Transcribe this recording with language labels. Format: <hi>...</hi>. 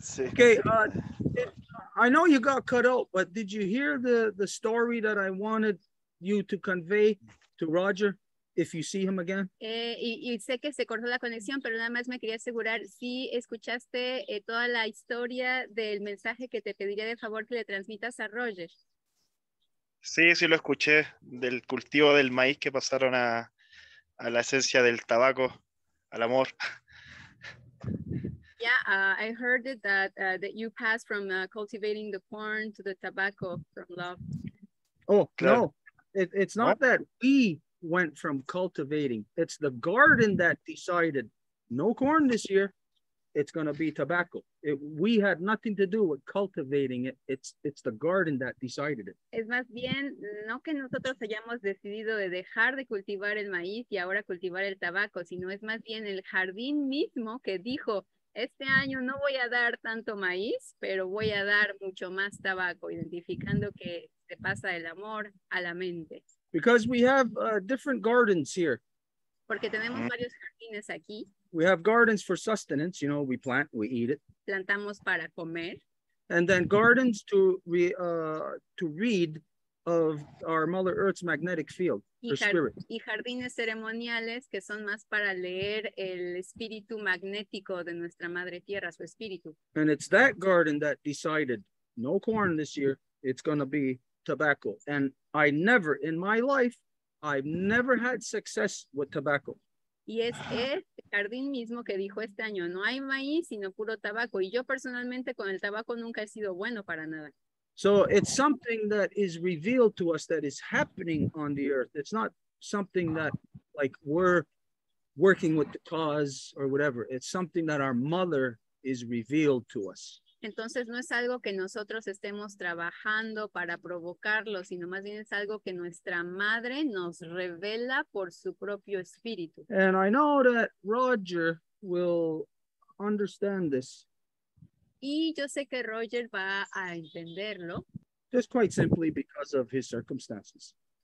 <en>Okay, I know you got cut out, but did you hear the story that I wanted you to convey to Roger if you see him again?</en> <es>Y sé que se cortó la conexión, pero nada más me quería asegurar si escuchaste toda la historia del mensaje que te pediría de favor que le transmitas a Roger. Sí, sí lo escuché, del cultivo del maíz que pasaron a la esencia del tabaco, al amor.</es> <en>Yeah, I heard it that you passed from cultivating the corn to the tobacco from love. Oh,</en> <es>Claro.</es> <en>no, it's not that we went from cultivating. It's the garden that decided no corn this year. it's going to be tobacco. We had nothing to do with cultivating it. It's the garden that decided it.</en> <es>Es más bien, no que nosotros hayamos decidido de dejar de cultivar el maíz y ahora cultivar el tabaco, sino es más bien el jardín mismo que dijo, este año no voy a dar tanto maíz, pero voy a dar mucho más tabaco, identificando que se pasa el amor a la mente.</es> <en>Because we have different gardens here.</en> <es>Porque tenemos varios jardines aquí.</es> <en>We have gardens for sustenance, you know, we plant, we eat it.</en> <es>Plantamos para comer.</es> <en>And then gardens to read of our Mother Earth's magnetic field, her spirit.</en> <es>Y jardines ceremoniales que son más para leer el espíritu magnético de nuestra Madre Tierra, su espíritu.</es> <en>And it's that garden that decided no corn this year, it's going to be tobacco. And I never, in my life, I've never had success with tobacco.</en> <es>Y es este jardín mismo que dijo este año, no hay maíz, sino puro tabaco. Y yo personalmente con el tabaco nunca he sido bueno para nada.</es> <en>So it's something that is revealed to us that is happening on the earth. It's not something that like we're working with the cause or whatever. It's something that our mother is revealed to us.</en> <es>Entonces no es algo que nosotros estemos trabajando para provocarlo, sino más bien es algo que nuestra madre nos revela por su propio espíritu.</es> <en>And I know that Roger will understand this.</en> <es>Y yo sé que Roger va a entenderlo.</es> <en>Just quite simply because of his circumstances.</en>